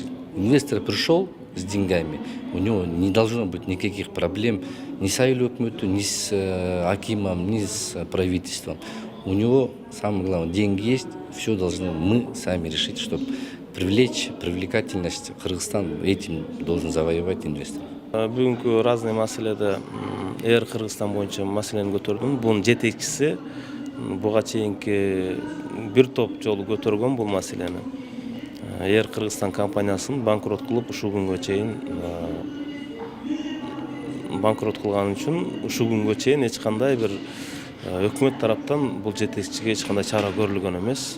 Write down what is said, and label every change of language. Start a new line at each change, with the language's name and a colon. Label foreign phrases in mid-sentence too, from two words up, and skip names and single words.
Russian: Инвестор пришел с деньгами, у него не должно быть никаких проблем ни с айлёкметом, ни с акимом, ни с правительством. У него, самое главное, деньги есть, все должны мы сами решить, чтобы привлечь привлекательность Кыргызстан, этим должен завоевать инвестор.
Kyrgyz: Бүгүнкү разный маселеде Кыргызстан боюнча маселени көтөрдүм. Бунун жетекчиси буга чейинки бир топ жолу көтөргөн бул маселени. Кыргызстан компаниясын банкрот кылып ушул күнгө чейин банкрот кылган үчүн ушул күнгө чейин эч кандай бир өкмөт тараптан бул жетекчиге эч кандай чара көрүлгөн эмес.